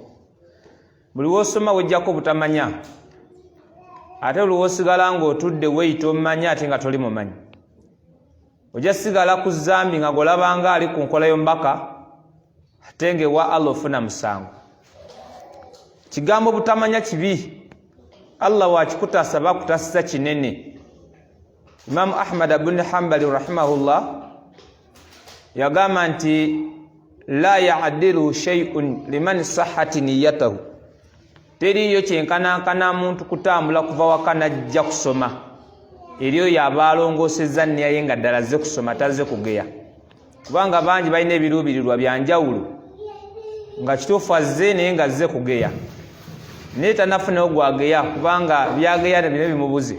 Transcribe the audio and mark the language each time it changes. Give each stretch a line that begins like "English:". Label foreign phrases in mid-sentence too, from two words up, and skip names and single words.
Ganda: Buli w'osoma wejjako butamanya ate buli w'osigala ng'otudde weeyita omumanya ate nga toli mumanyi. Ojja sigala ku zambi nga golabanga ali ku nkola y'omubaka ate ng'ewa Allah ofuna musango. Kigambo butamanya kibi. Allah wakikutaasa bakutaasiza kinene. Imam Ahmad ibn Hanbali rahimahullah yagamba nti
Arabic: لا يعدل شيء لمن صحت نيته.
Ganda: Teriyo kyenkanankana muntu kutambula kuva waka najja kusoma eriyo yabalongoosezza nniya ye nga ddala azze kusoma tazze kugeya. Kubanga bangi balina ebiruubirirwa byanjawulo nga kituufu azze naye nga azze kugeya naye tanafunawo gwageya kubanga byageya bino bimubuze.